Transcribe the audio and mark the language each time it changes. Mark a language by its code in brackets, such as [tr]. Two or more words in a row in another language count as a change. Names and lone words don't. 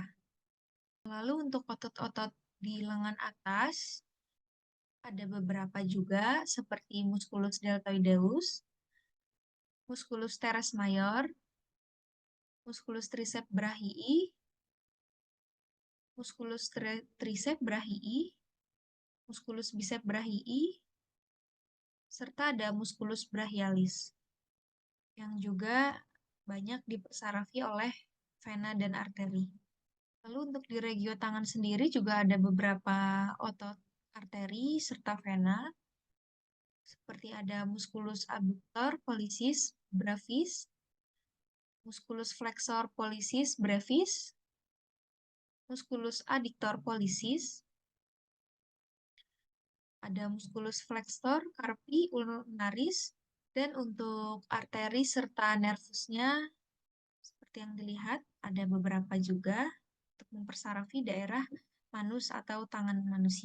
[id] Lalu untuk otot-otot di lengan atas, ada beberapa juga seperti [la] musculus deltoideus, musculus teres major, musculus triceps brachii, musculus triceps brachii, musculus biceps brachii, [id] serta ada [la] musculus brachialis. [id] yang juga banyak dipersarafi oleh vena dan arteri. Lalu untuk di regio tangan sendiri juga ada beberapa otot arteri serta vena, seperti ada [la] musculus abductor pollicis brevis, musculus flexor pollicis brevis, musculus adductor pollicis, [id] ada [la] musculus flexor carpi ulnaris, [id] dan untuk arteri serta nervusnya seperti yang dilihat ada beberapa juga untuk mempersarafi daerah manus atau tangan manusia.